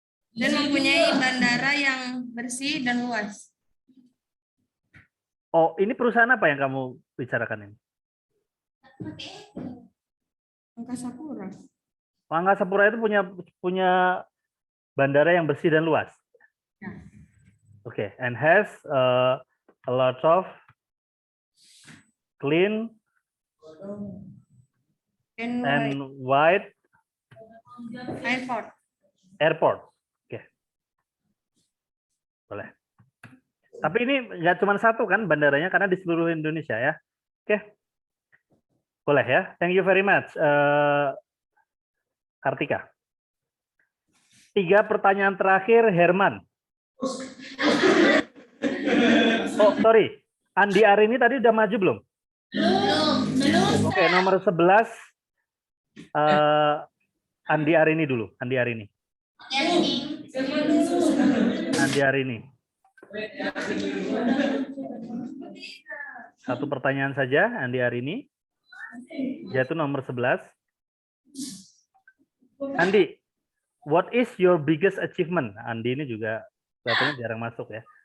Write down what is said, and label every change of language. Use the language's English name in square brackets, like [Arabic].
[Indonesian] Dan mempunyai bandara yang bersih dan luas. Oh, ini perusahaan apa yang kamu bicarakan ini? Angkasa Pura. Angkasa Pura itu punya bandara yang bersih dan luas. [English] Okay, and has a lot of clean and wide airport. [Indonesian] Oke, boleh. Tapi ini nggak cuma satu kan bandaranya karena di seluruh Indonesia ya. Oke, boleh ya. [English] Thank you very much, Kartika. [Indonesian] 3 pertanyaan terakhir, Herman. [English] Oh, sorry. [Indonesian] Andi Arini tadi udah maju belum? Belum. Oke, nomor 11. Andi Arini dulu. Andi Arini. Satu pertanyaan saja, Andi Arini. Yaitu nomor 11. [English] Andi, what is your biggest achievement? [Indonesian] Andi ini juga katanya jarang masuk ya.